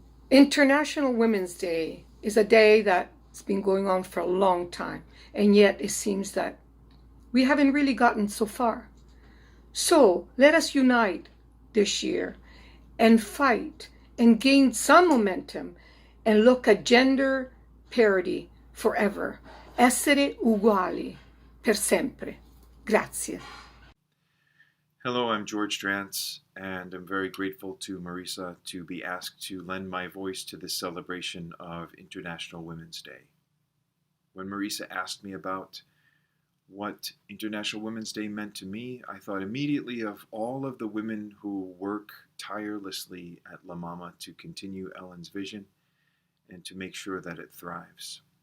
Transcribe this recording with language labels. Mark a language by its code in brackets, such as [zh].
[en] International Women's Day is a day that's been going on for a long time, and yet it seems that we haven't really gotten so far. So let us unite this year and fight and gain some momentum and look at gender parity forever. [it] Essere uguali per sempre. Grazie. [en] Hello, I'm George Drance, and I'm very grateful to Marisa to be asked to lend my voice to this celebration of International Women's Day. When Marisa asked me about what International Women's Day meant to me, I thought immediately of all of the women who work tirelessly at La Mama to continue Ellen's vision and to make sure that it thrives.